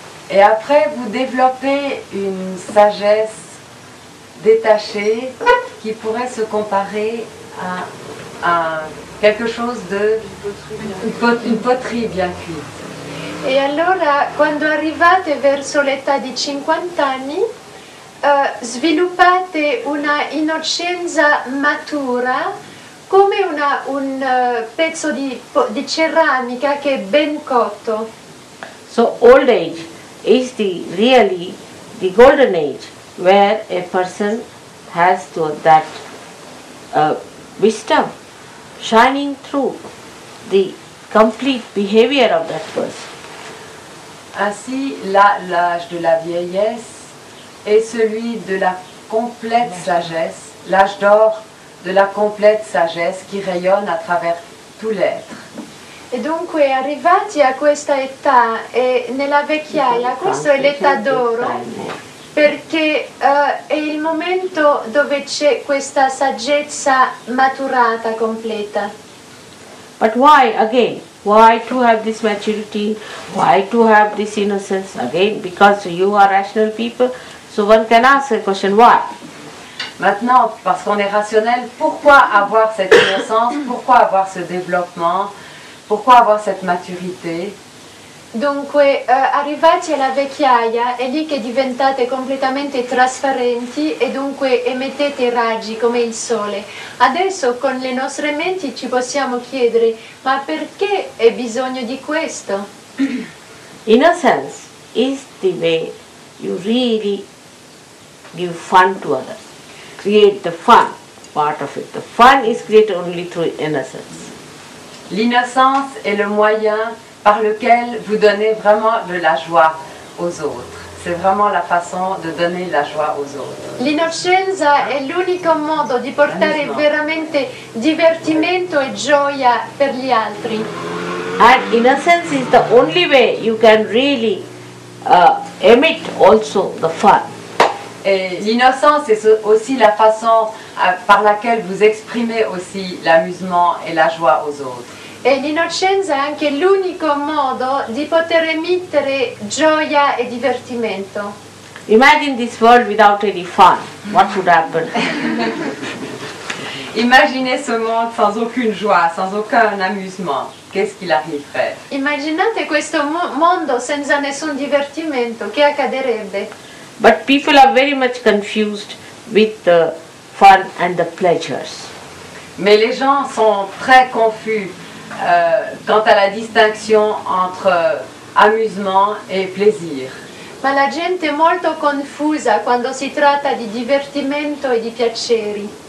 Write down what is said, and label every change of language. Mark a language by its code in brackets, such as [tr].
[fr] Et après, vous développez une sagesse détachée qui pourrait se comparer à quelque chose une poterie bien cuite. [it] E allora, quando arrivate verso l'età di 50 anni, sviluppate una innocenza matura come un pezzo di ceramica che è ben cotto. [en] So old age is really the golden age where a person has that wisdom shining through the complete behavior of that person. [fr] Ainsi, l'âge de la vieillesse est celui de la complète sagesse, l'âge d'or de la complète sagesse qui rayonne à travers tout l'être. [it] E dunque arrivati a questa età e nella vecchiaia, questa è l'età d'oro, perché è il momento dove c'è questa saggezza maturata, completa. [en] But why again? Why to have this maturity? Why to have this innocence? Again, because you are rational people, so one can ask a question, why? [fr] Maintenant, parce qu'on est rationnel, pourquoi avoir cette innocence? Pourquoi avoir ce développement? Pourquoi avoir cette maturité? [it] Dunque, arrivati alla vecchiaia, è lì che diventate completamente trasparenti e dunque emettete raggi come il sole. Adesso con le nostre menti ci possiamo chiedere, ma perché è bisogno di questo? [en] Innocence is the way you really give fun to others. Create the fun part of it. The fun is created only through innocence. [fr] L'innocence est le moyen par lequel vous donnez vraiment de la joie aux autres. C'est vraiment la façon de donner la joie aux autres. [it] L'innocenza è l'unico modo di portare veramente divertimento e gioia per gli altri. [en] And innocence is the only way you can really emit also the fun. [fr] Et l'innocence est aussi la façon par laquelle vous exprimez aussi l'amusement et la joie aux autres. [it] E l'innocenza è anche l'unico modo di poter emettere gioia e divertimento. [en] Imagine this world without any fun. What would happen? [fr] Imaginez ce monde sans aucune joie, sans aucun amusement. Qu'est-ce qu'il arriverait? [it] Immaginate questo mondo senza nessun divertimento, che accadrebbe? [en] But people are very much confused with the fun and the pleasures. [fr] Mais les gens sont très confus quant à la distinction entre amusement et plaisir. [it] Ma la gente è molto confusa quando si tratta di divertimento e di piaceri.